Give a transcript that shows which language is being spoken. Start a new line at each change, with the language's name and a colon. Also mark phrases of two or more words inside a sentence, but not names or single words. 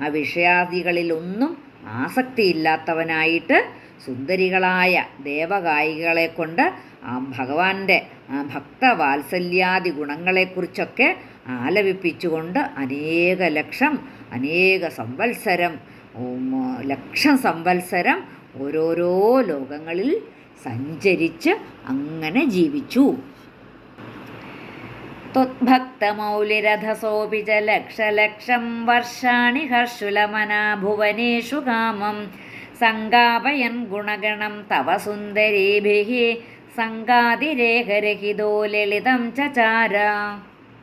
Malayalam: വിഷയാദികളിലൊന്നും ആസക്തിയില്ലാത്തവനായിട്ട് സുന്ദരികളായ ദേവഗായികളെ കൊണ്ട് ആ ഭഗവാന്റെ ഭക്തവാത്സല്യാദി ഗുണങ്ങളെക്കുറിച്ചൊക്കെ ആലപിപ്പിച്ചുകൊണ്ട് അനേക ലക്ഷം അനേക സംവത്സരം ലക്ഷം സംവത്സരം ഓരോരോ ലോകങ്ങളിൽ സഞ്ചരിച്ച് അങ്ങനെ ജീവിച്ചു.
Sanskrit: त्वद्भक्तमौलिरधसोऽपि च लक्षलक्षं वर्षाणि हर्षुलमना भुवनेषु कामं सङ्गापयन् गुणगणं तव सुन्दरीभिः सङ्गातिरेकरहितो ललितं चचार